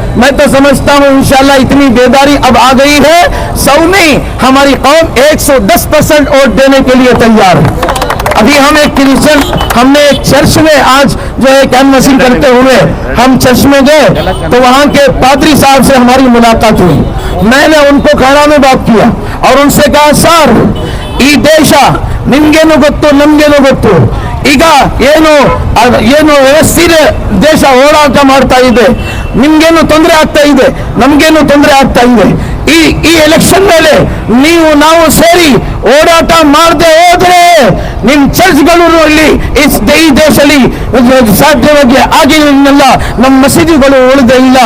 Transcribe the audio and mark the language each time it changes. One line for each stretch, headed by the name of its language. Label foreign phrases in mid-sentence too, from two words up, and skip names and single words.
Urdu: میں تو سمجھتا ہوں انشاءاللہ اتنی بیداری اب آ گئی ہے، 100 نہیں ہماری قوم 110% ووٹ دینے کے لیے تیار ہے۔ ابھی ہم نے ایک چرچ میں آج جو ہے کینوسنگ کرتے ہوئے ہم چرچ میں گئے تو وہاں کے پادری صاحب سے ہماری ملاقات ہوئی۔ میں نے ان کو کھڑا میں بات کیا اور ان سے کہا سر
Kannada: ಈ ದೇಶ ನಿಮ್ಗೇನು ಗೊತ್ತು, ನಮ್ಗೇನು ಗೊತ್ತು. ಈಗ ಏನು ವ್ಯವಸ್ಥಿತ ದೇಶ ಹೋರಾಟ ಮಾಡ್ತಾ ಇದೆ, ನಿಮ್ಗೇನು ತೊಂದರೆ ಆಗ್ತಾ ಇದೆ, ನಮ್ಗೇನು ತೊಂದರೆ ಆಗ್ತಾ ಇದೆ. ಈ ಎಲೆಕ್ಷನ್ ಮೇಲೆ ನಾವು ಸೇರಿ ಹೋರಾಟ ಮಾಡದೆ ಹೋದ್ರೆ ನಿಮ್ ಚರ್ಚ್ಗಳು ಈ ದೇಶದಲ್ಲಿ ಸಾಧ್ಯವಾಗಿ ಆಗಿಲ್ಲ, ನಮ್ಮ ಮಸೀದಿಗಳು ಉಳಿದೇ ಇಲ್ಲ.